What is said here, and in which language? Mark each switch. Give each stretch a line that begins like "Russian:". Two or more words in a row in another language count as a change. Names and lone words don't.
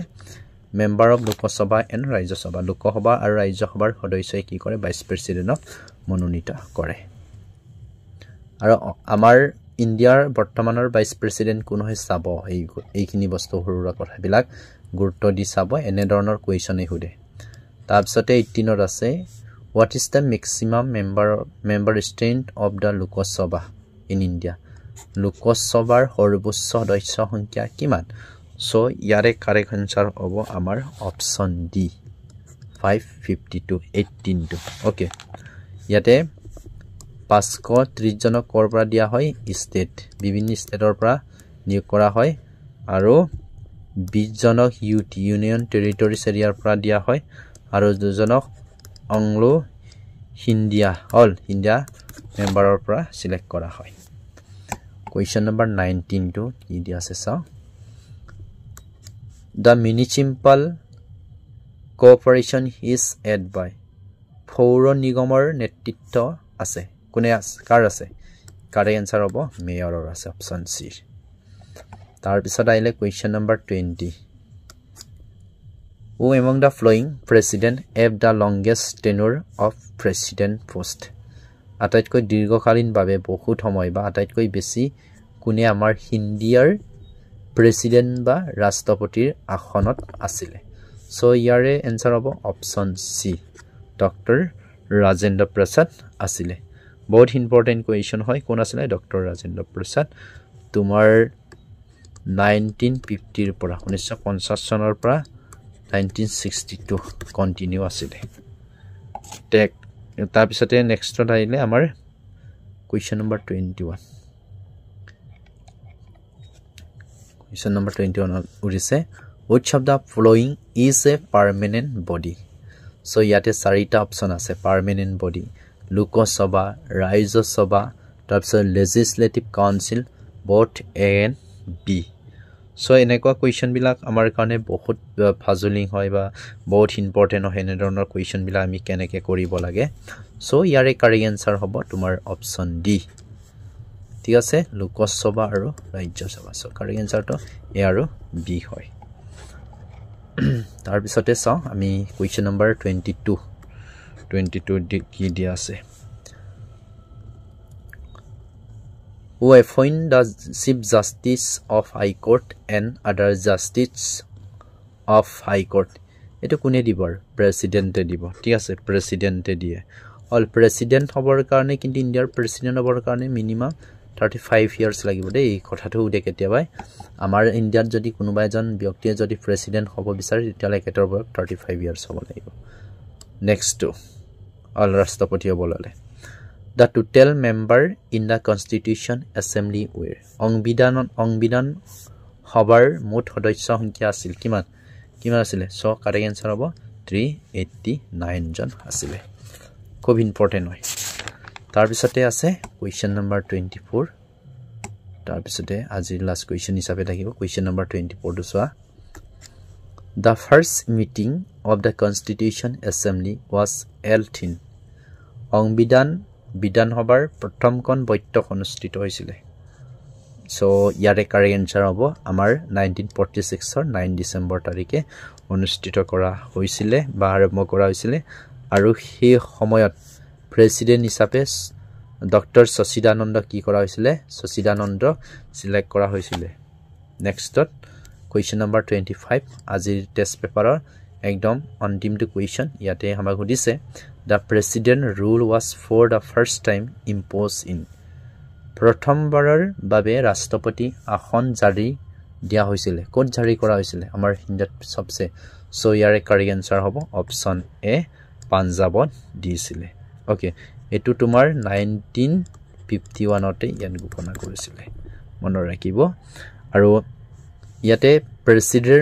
English: member of Lok Sabha and Rajya Sabha
Assamese: লোকসভা আৰু ৰাজ্যসভাৰ সদস্যই কি কৰে ভাইস প্ৰেসিডেন্টক মনোনীত কৰে আৰু আমাৰ ইণ্ডিয়াৰ বৰ্তমানৰ
English: vice president
Assamese: কোন হয় চাব এইখিনি বস্তু হৰুৰা কথাবিলাক গুৰুত্ব দি চাব এনে ধৰণৰ কোৱেশ্চনে হুদে তাৰপিছতে 18ত আছে
English: what is the maximum member strength of the lokasabha in India
Assamese: লোকসভাৰ সৰ্বোচ্চ সদস্য সংখ্যা কিমান সো ইয়াৰে
English: correct answer
Assamese: হ'ব আমাৰ
English: option D
Assamese: 552 18 ওকে ইয়াতে 530 জনক কৰ পৰা দিয়া হয় ষ্টেট বিভিন্ন ষ্টেটৰ পৰা নিয়োগ কৰা হয় আৰু 20 জনক
English: union territories
Assamese: এৰিয়াৰ পৰা দিয়া হয় আৰু 2 জনক
English: Anglo India All India
Assamese: মেম্বাৰৰ পৰা সিলেক্ট কৰা হয়
English: Question number 19
Assamese: to কি দিয়া আছে চাও
English: The municipal corporation is led by
Assamese: পৌৰ নিগমৰ নেতৃত্ব আছে কোনে কাৰ আছে
English: correct answer
Assamese: হ'ব মেয়ৰৰ আছে
English: option C
Assamese: তাৰ পিছত আইলে
English: question number 20 Who among the following president have the longest tenure of president post
Assamese: আটাইতকৈ দীৰ্ঘকালীন ভাৱে বহুত সময় বা আটাইতকৈ বেছি কোনে আমাৰ ইণ্ডিয়াৰ প্ৰেসিডেন্ট বা ৰাষ্ট্ৰপতিৰ আসনত আছিল সো ইয়াৰে আনসাৰ হ'ব
English: option C
Assamese: ডক্টৰ ৰাজেন্দ্ৰ প্ৰসাদ আছিল বহুত
English: important question
Assamese: হয় কোন আছিল ডক্টৰ ৰাজেন্দ্ৰ প্ৰসাদ তোমাৰ 1950 ৰ পৰা 1950 চনৰ পৰা 1962 কন্টিনিউ আছিল টেক তাৰ পিছতে নেক্সটত আইলে আমাৰ
English: question number 21 question number 21 উৰিছে which of the following is a permanent body so
Assamese: ইয়াতে চাৰিটা অপচন আছে
English: permanent body
Assamese: লোকসভা ৰাজ্যসভা তাৰপিছত
English: legislative council both A and B so
Assamese: এনেকুৱা কোৱেশ্চন বিলাক আমাৰ কাৰণে বহুত ফাজলিং হয় বা বহুত ইম্পৰ্টেন্ট হয় এনে ধৰণৰ কোৱেশ্চন বিলাক আমি কেনেকৈ কৰিব লাগে সো ইয়াৰে
English: correct answer
Assamese: হ'ব তোমাৰ
English: option D
Assamese: ঠিক আছে লোকসভা আৰু ৰাজ্যসভা সো কাৰেক্ট আনসাৰটো এ আৰু বি হয় তাৰ পিছতে চাও আমি
English: question number 22
Assamese: কি দিয়া আছে
English: Who appoint the Chief Justice of High Court and other
Assamese: Justice of High Court এটো কোনে দিব প্ৰেসিডেন্টে দিব ঠিক আছে প্ৰেসিডেন্টে দিয়ে অল প্ৰেসিডেন্ট হবৰ কাৰণে কিন্তু ইণ্ডিয়াৰ প্ৰেসিডেন্ট হবৰ কাৰণে
English: minimum 35 years
Assamese: লাগিব দেই কথাটো উদে কেতিয়াবাই আমাৰ ইণ্ডিয়াত যদি কোনোবা এজন ব্যক্তিয়ে যদি প্ৰেসিডেন্ট হ'ব বিচাৰে তেতিয়ালে কেতৰ বয়স
English: 35 years
Assamese: হ'ব লাগিব
English: next to all
Assamese: ৰাষ্ট্ৰপতি হ'ব ললে
English: The total member in the Constitution Assembly were
Assamese: সংবিধান সভাৰ মুঠ সদস্য সংখ্যা আছিল কিমান আছিল সো
English: correct answer
Assamese: হ'ব 389 জন আছিল খুব ইম্পৰ্টেন্ট হয় তাৰ পিছতে আছে
English: question number 24
Assamese: তাৰ পিছতে আজিৰ লাষ্ট কোৱেশ্চন হিচাপে থাকিব
English: question number 24
Assamese: টো চোৱা
English: The first meeting of the Constitution Assembly was held in
Assamese: সংবিধান বিধানসভাৰ প্ৰথমখন বৈঠক অনুষ্ঠিত হৈছিল সো ইয়াৰে
English: correct answer
Assamese: হ'ব আমাৰ 1946 ৰ 9 ডিসেম্বৰ তাৰিখে অনুষ্ঠিত কৰা হৈছিল বা আৰম্ভ কৰা হৈছিল আৰু সেই সময়ত প্ৰেসিডেন্ট হিচাপে ডক্টৰ সচিদানন্দ কি কৰা হৈছিল সচিদানন্দ সিলেক্ট কৰা হৈছিল নেক্সটত
English: Question number 25
Assamese: আজিৰ টেষ্ট পেপাৰৰ একদম অন্তিমটো কোৱেশ্চন ইয়াতে আমাক সুধিছে
English: The president rule was for the first time imposed in
Assamese: প্ৰথমবাৰৰ বাবে ৰাষ্ট্ৰপতি আসন জাৰি দিয়া হৈছিল কোড জাৰি কৰা হৈছিল আমাৰ হিন্দত সবসে সো ইয়াৰে
English: correct answer
Assamese: হ'ব
English: option A
Assamese: পাঞ্জাবত দিছিল ওকে এটো তোমাৰ 1951 তে ইয়ান ঘোষণা কৰিছিল মনত ৰাখিব আৰু ইয়াতে প্ৰেসিডেন্ট